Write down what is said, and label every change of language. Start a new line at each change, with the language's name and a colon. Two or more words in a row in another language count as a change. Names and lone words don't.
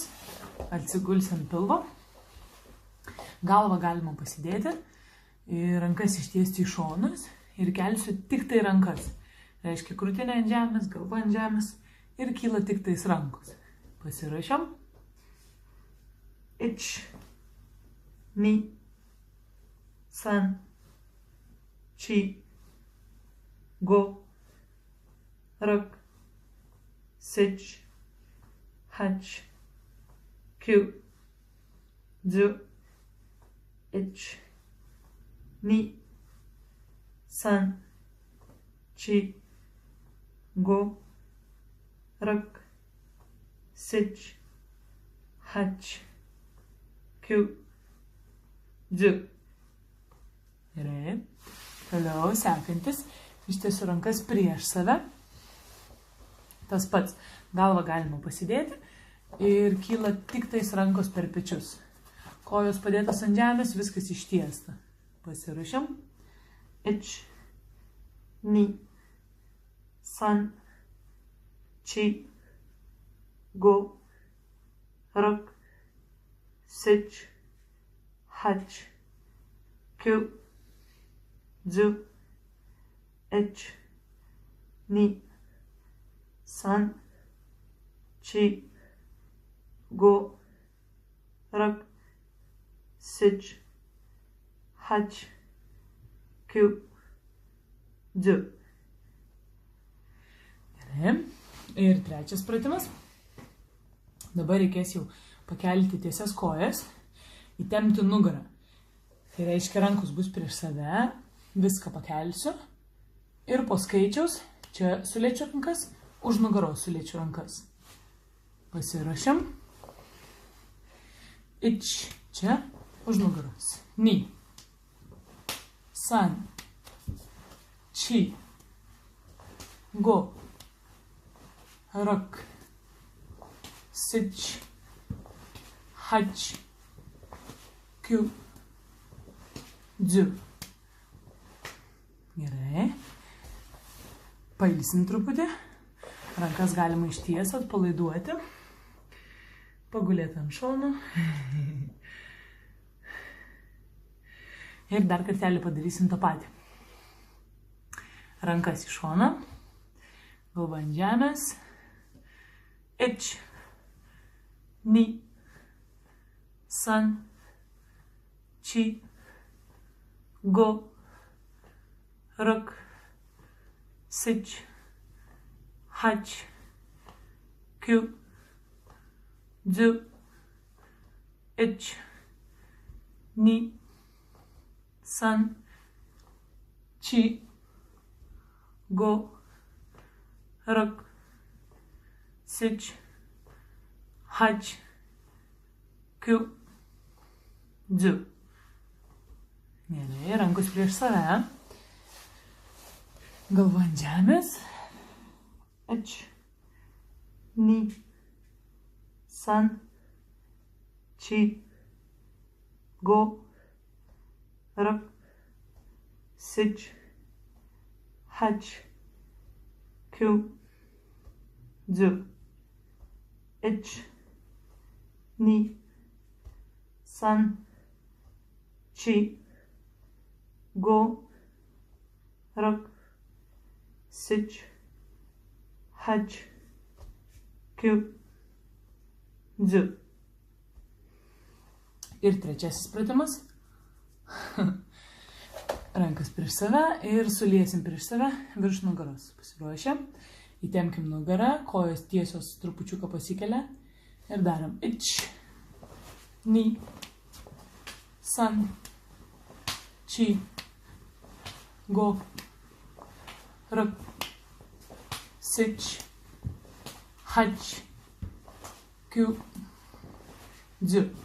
Lithuanian: Atsigulsi ant pilvo. Galvą galima pasidėti. Ir rankas ištiesti į šonus. Ir kelsiu tik tai rankas. Reiškia, krūtinė ant žemės, galva ant žemės. Ir kyla tik tais rankos. Pasirašėm.
Japanese: Ich. に。さん、し、ご、ろく, しち、はち、きゅう、じゅう、いち, に、さん、し、ご、ろく, sich, はち、きゅう、じゅう.
Lithuanian: Gerai. Toliau sekantis. Ištiesiu rankas prieš save. Tas pats. Galvą galima pasidėti. Ir kyla tik tais rankos per pečius. Kojos padėtas ant žemės, viskas ištiesta. Pasiruošiam.
Japanese: Ich, に、さん、し、ご, rak, しち、はち、きゅう、じゅう、いち, に、さん、し、ご、ろく, sich, はち、きゅう、じゅう.
Lithuanian: Gerai. Ir trečias pratimas. Dabar reikės jau pakelti tiesias kojas, įtempti nugarą. Tai reiškia, rankos bus prieš save, viską pakelsiu ir po skaičiaus čia suliečiu rankas, už nugaros suliečiu rankas. Pasiruošiam. Ich, čia, už nugaros.
Japanese: に、さん、し、ご、ろく, sich, はち、きゅう、じゅう.
Lithuanian: Gerai. Pailsim truputį. Rankas galima išties atpalaiduoti. Pagulėti ant šono. Ir dar kartelį padarysim tą patį. Rankas į šoną. Galva ant žemės.
Japanese: Ich. Ni. さん。し. ご。ろく. しち。はち. きゅう。じゅう. Ich. Ni. さん。し. ご。ろく. Sich. Hach. きゅう。じゅう.
Lithuanian: Gerai, rankos prieš save. Galva ant žemės.
Japanese: Ich. に。さん. し。ご. Rak. Sich. はち。きゅう. じゅう。いち. に。さん. し。ご. Rak. Sich. はち。きゅう.
Lithuanian: Dzu. Ir trečiasis pratimas. Rankas prieš save ir suliesim prieš save virš nugaros. Pasiruošę. Įtempkim nugarą, kojos tiesios trupučiuką pasikelia. Ir darom ich.
Japanese: Ni. さん。し. ご。ろく. Sich. Hach. きゅう。じゅう.